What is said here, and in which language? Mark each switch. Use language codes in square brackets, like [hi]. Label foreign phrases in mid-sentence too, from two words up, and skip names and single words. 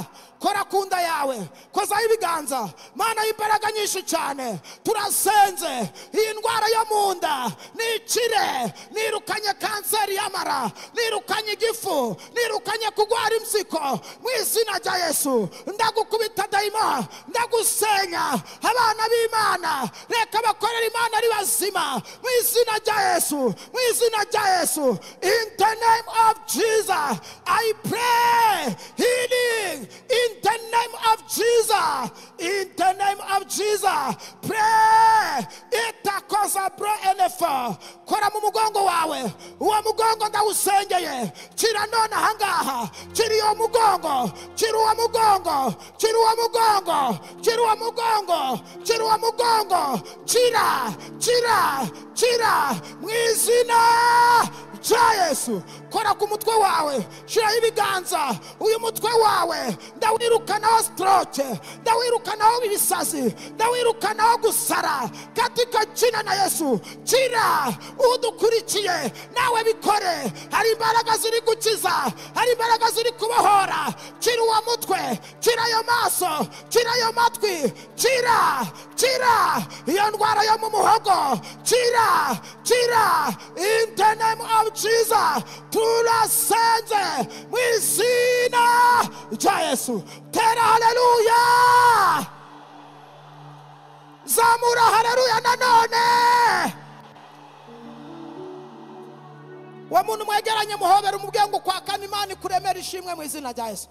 [rn] Kora kunda yawe, koza ibiganza. Mana y'imbaraga nyinshi cyane, turasenze iyi ndwara yo munda nicire, nirukanye kanseri y'amara, nirukanye igifu, nirukanye kugwara imsiko mu izina rya Yesu. Ndagukubita daima, ndagusenya abana b'Imana, reka bakorera Imana ari bazima mu izina rya Yesu, mu izina rya Yesu. [en] In the name of Jesus, I pray healing. In the name of Jesus, in the name of Jesus, pray. Itakoza bro enefa. [rn] Kora mu mugongo wawe, uwo mugongo ndawusengeye. Kira none hangaha, kiri uwo mugongo, kiri uwo mugongo, kiri uwo mugongo, kiri uwo mugongo, kiri uwo mugongo, kira mu izina rya Yesu. Kora ku mutwe wawe, shira ibiganza. Uyu mutwe wawe ndawirukanaho stroke, ndawirukanaho ibisazi, ndawirukanaho gusara [sw] katika jina na Yesu. [rn] Kira udukurikiye nawe bikore. Hari imbaraga ziri gukiza, hari imbaraga ziri kubohora. Kira uwo mutwe, kira ayo maso, kira ayo matwi, kira iyo ndwara yo mu muhogo, kira. [en] In the name of Jesus, [rn] turasenze mu izina rya Yesu. Tera haleluya. Zamura haleluya nanone. Wa muntu mwegeranye muhobera umubwiye ngo kwakana Imana kuremera ishimwe mu izina rya Yesu.